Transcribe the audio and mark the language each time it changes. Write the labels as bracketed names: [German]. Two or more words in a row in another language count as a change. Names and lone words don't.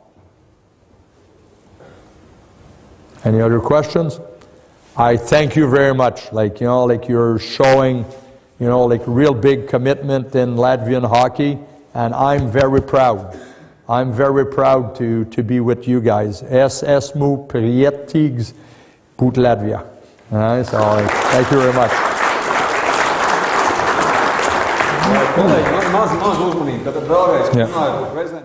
[English] Any other questions? I thank you very much. Like you're showing, like real big commitment in Latvian hockey, and I'm very proud. I'm very proud to be with you guys. [Latvian] Es esmu priecīgs būt Latvijā. [English] So thank you very much. [Latvian] Kolēģi, maz uzmanību. Tad vēlreiz runāju par prezidentu.